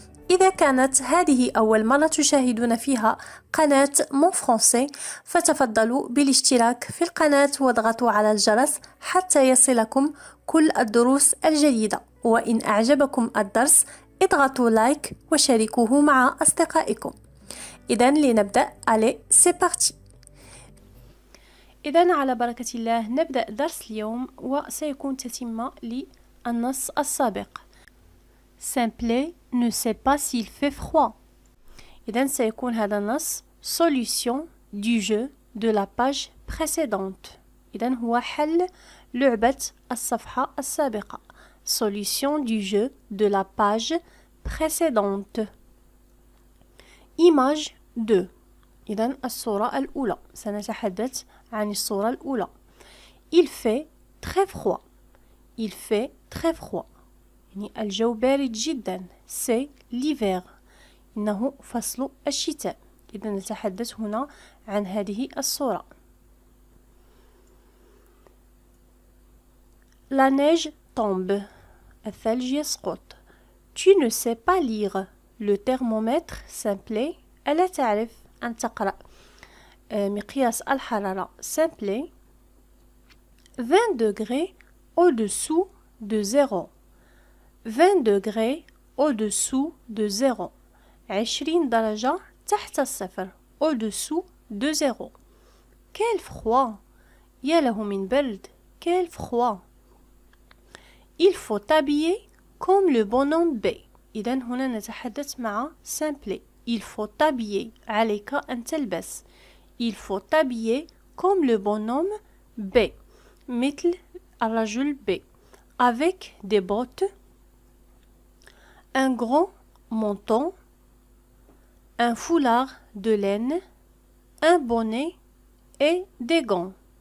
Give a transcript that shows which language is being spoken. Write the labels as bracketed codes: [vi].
[ar] إذا كانت هذه أول مرة تشاهدون فيها قناة مون فرونسي فتفضلوا بالاشتراك في القناة واضغطوا على الجرس حتى يصلكم كل الدروس الجديدة، وإن أعجبكم الدرس اضغطوا لايك وشاركوه مع أصدقائكم. إذن لنبدأ. [fr] Allez, c'est parti. [ar] إذن على بركة الله نبدأ درس اليوم، وسيكون تتمة للنص السابق. [fr] Simplé ne sait pas s'il fait froid. [ar] إذن سيكون هذا النص [fr] solution du jeu de la page précédente. [ar] إذن هو حل لعبة الصفحة السابقة. [fr] Solution du jeu de la page précédente. Image 2. [ar] إذن الصورة الأولى، سنتحدث عن الصورة الأولى. [fr] Il fait très froid. Il fait très froid. [ar] يعني الجو بارد جدا. [fr] C'est l'hiver. [ar] إنه فصل الشتاء. إذا نتحدث هنا عن هذه الصورة. [fr] La neige tombe. [ar] الثلج يسقط. [fr] Tu ne sais pas lire. Le thermomètre simplet. [ar] ألا تعرف أن تقرأ مقياس الحرارة simplet. [fr] 20 degrés au-dessous de 0. 20 degrés au-dessous de 0. 20 [ar] درجة تحت الصفر. [fr] au-dessous de 0. Quel froid. [ar] يا له من برد. [fr] Quel froid. Il faut t'habiller comme le bonhomme B. [ar] إذن هنا نتحدث مع simplet. [fr] Il faut t'habiller. [ar] عليك أن تلبس. [fr] Il faut t'habiller comme le bonhomme B. [ar] مثل الرجل B. [fr] Avec des bottes, un grand menton, un foulard de laine, un bonnet et des gants.